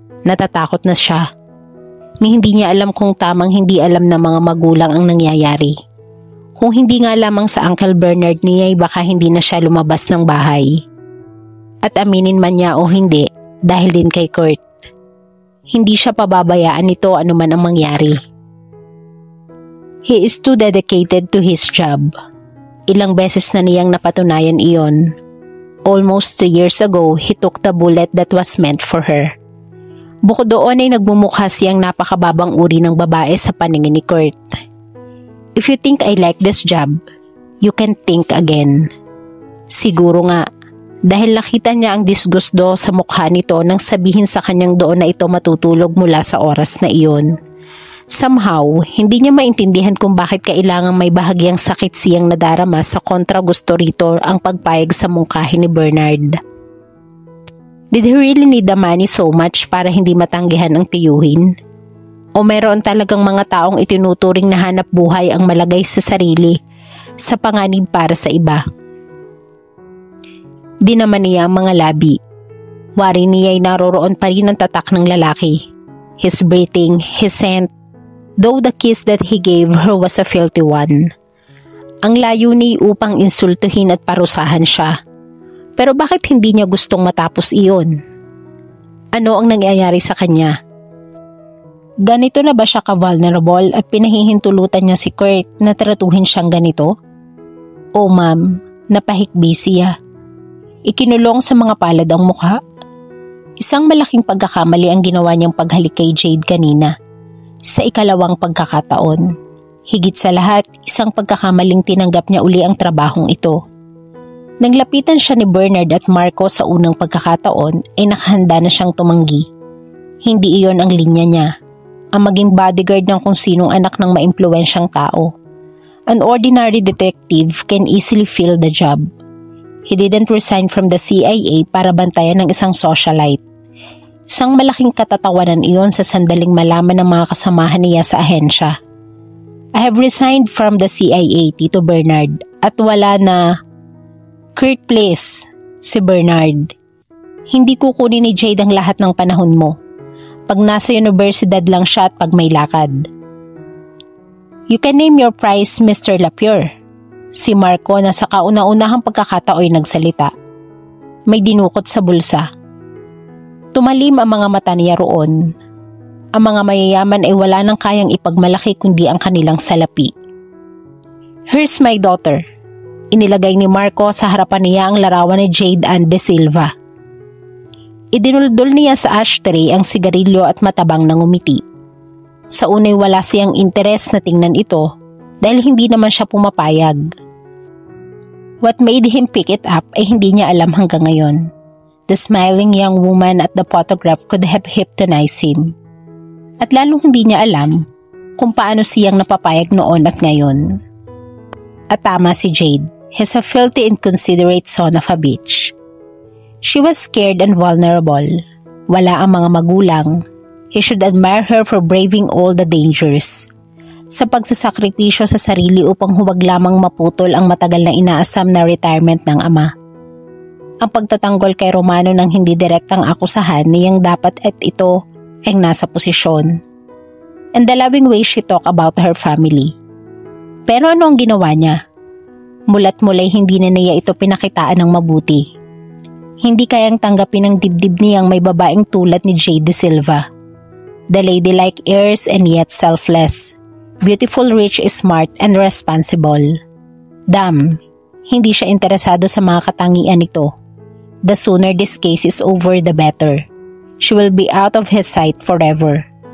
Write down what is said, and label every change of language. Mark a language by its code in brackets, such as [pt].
[tl] Natatakot na siya. Ni hindi niya alam kung tamang hindi alam ng mga magulang ang nangyayari. Kung hindi nga lamang sa Uncle Bernard niya ay baka hindi na siya lumabas ng bahay. At aminin man niya o hindi, dahil din kay Kurt. Hindi siya pababayaan nito anuman ang mangyari. [en] He is too dedicated to his job. [tl] Ilang beses na niyang napatunayan iyon. [en] Almost 3 years ago, he took the bullet that was meant for her. [tl] Bukod doon ay nagmumukha siyang napakababang uri ng babae sa paningin ni Kurt. [en] If you think I like this job, you can think again. [tl] Siguro nga, dahil nakita niya ang disgusto sa mukha nito nang sabihin sa kanyang doon na ito matutulog mula sa oras na iyon. Somehow, hindi niya maintindihan kung bakit kailangang may bahagyang sakit siyang nadarama sa kontra gusto rito ang pagpayag sa mungkahi ni Bernard. [en] Did he really need the money so much [tl] para hindi matanggihan ang tiyuhin? O mayroon talagang mga taong itinuturing na hanap buhay ang malagay sa sarili sa panganib para sa iba? Di naman niya ang mga labi. Wari niya ay naroroon pa rin ang tatak ng lalaki. [en] His breathing, his scent, though the kiss that he gave her was a filthy one. [tl] Ang layo ni upang insultuhin at parusahan siya. Pero bakit hindi niya gustong matapos iyon? Ano ang nangyayari sa kanya? Ganito na ba siya ka-vulnerable at pinahihintulutan niya si Kurt na tratuhin siyang ganito? Oh ma'am, napahikbi siya. Ikinulong sa mga palad ang mukha. Isang malaking pagkakamali ang ginawa niyang paghalik kay Jade kanina. Sa ikalawang pagkakataon. Higit sa lahat, isang pagkakamaling tinanggap niya uli ang trabahong ito. Nang lapitan siya ni Bernard at Marco sa unang pagkakataon, ay nakahanda na siyang tumanggi. Hindi iyon ang linya niya. Ang maging bodyguard ng kung sinong anak ng maimpluwensyang tao. [en] An ordinary detective can easily fill the job. He didn't resign from the CIA [tl] para bantayan ng isang socialite. Isang malaking katatawanan iyon sa sandaling malaman ng mga kasamahan niya sa ahensya. [en] I have resigned from the CIA, Tito Bernard, [tl] at wala na... Kurt, please, si Bernard. Hindi kukunin ni Jade ang lahat ng panahon mo. Pag nasa universidad lang siya at pag may lakad. [en] You can name your price, Mr. [tl] Lapure. Si Marco na sa kauna-unahang pagkakataoy nagsalita. May dinukot sa bulsa. Tumalim ang mga mata niya roon. Ang mga mayayaman ay wala nang kayang ipagmalaki kundi ang kanilang salapi. [en] Here's my daughter. [tl] Inilagay ni Marco sa harapan niya ang larawan ni Jade Ann De Silva. Idinuldol niya sa ashtray ang sigarilyo at matabang nang umiti. Sa unay wala siyang interes na tingnan ito dahil hindi naman siya pumapayag. [en] What made him pick it up [tl] ay hindi niya alam hanggang ngayon. [en] The smiling young woman at the photograph could have hypnotized him. [tl] At lalong hindi niya alam kung paano siyang napapayag noon at ngayon. At tama si Jade. [en] He's a filthy inconsiderate son of a bitch. She was scared and vulnerable. [tl] Wala ang mga magulang. [en] He should admire her for braving all the dangers. [tl] Sa pagsasakripisyo sa sarili upang huwag lamang maputol ang matagal na inaasam na retirement ng ama. Ang pagtatanggol kay Romano ng hindi direktang akusahan niyang dapat at ito ay nasa posisyon. [en] And the loving way she talked about her family. [tl] Pero ano ang ginawa niya? Mulat mulay hindi na niya ito pinakitaan ng mabuti. Hindi kayang tanggapin ng dibdib niyang may babaeng tulad ni Jade De Silva. [en] The ladylike airs and yet selfless. Beautiful, rich, smart, and responsible. Damn, [tl] hindi siya interesado sa mga katangian nito. [en] The sooner this case is over, the better. She will be out of his sight forever.